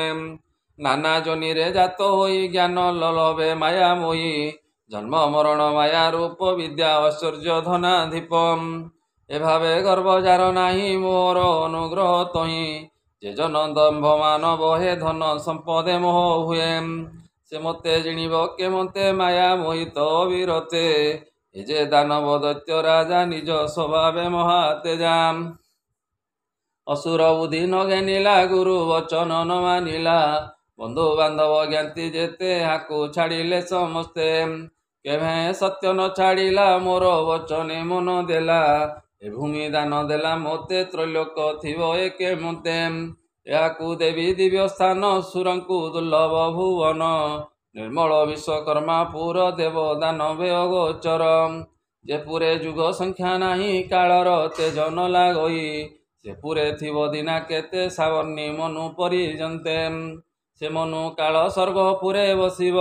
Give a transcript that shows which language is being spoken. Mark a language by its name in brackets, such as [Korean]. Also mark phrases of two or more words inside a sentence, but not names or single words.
[Odia] ନାନା ଜୋନି ରେ ଜାତ ହୋଇ ଜ୍ଞାନ ଲଲଭେ ମାୟା ମୋହୀ ଜନ୍ମ ମରଣ ମାୟା ରୂପ ବିଦ୍ୟା ଐଶ୍ୱର୍ଯ୍ୟ ଧନାଧିପମ ଏଭାବେ ଗର୍ଭ ଜାର ନାହୀ ମୋର ଅନୁଗ୍ରହ ତହୀ ଜେ ଜନ ଦମ୍ଭ ମାନ ବହେ ଧନ ସମ୍ପଦେ ମୋହ ହୁଏ ସେ ମତେ ଜିଣିବ କେ ମତେ ମାୟା ମୋହିତ ବିରତେ ଏ ଜେ ଦାନବ ଦୈତ୍ୟ ରାଜା ନିଜ ସ୍ୱଭାବେ ମହାତେଜାମ ଅସୁର ବୁଦ୍ଧି ନ ଜ୍ଞାନିଲା ଗୁରୁ ବଚନ ନ ମାନିଲା ବନ୍ଧୁ ବାନ୍ଧବ ଜ୍ଞାତି ଜେତେ ହାକୁ ଛାଡ଼ିଲେ ସମସ୍ତେ କେଭେ ସତ୍ୟ ନ ଛାଡ଼ିଲା ମୋର ବଚନେ ମନ ଦେଲା ଏ ଭୂମି ଦାନ ଦେଲା ମୋତେ ତ୍ରୈଲୋକ ଥିବ ଏକେ ମତେ ଏହାକୁ ଦେବୀ ଦିବ୍ୟ ସ୍ଥାନ ସୁରଙ୍କୁ ଦୁର୍ଲଭ ଭୁବନ ନିର୍ମଳ ବିଶ୍ୱକର୍ମା ପୁର ଦେବ ଦାନବେ ଅଗୋଚର ଯେ ପୁରେ ଯୁଗ ସଂଖ୍ୟା ନାହିଁ କାଳର ତେଜ ନ ଲାଗଇ ସେ ପୁରେ ଥିବ ଦିନା କେତେ ସାବର୍ଣ୍ଣୀ ମନୁ ପରିଜନ୍ତେ ସେ ମନୁ କାଳ ସ୍ୱର୍ଗ ପୁରେ ବସିବ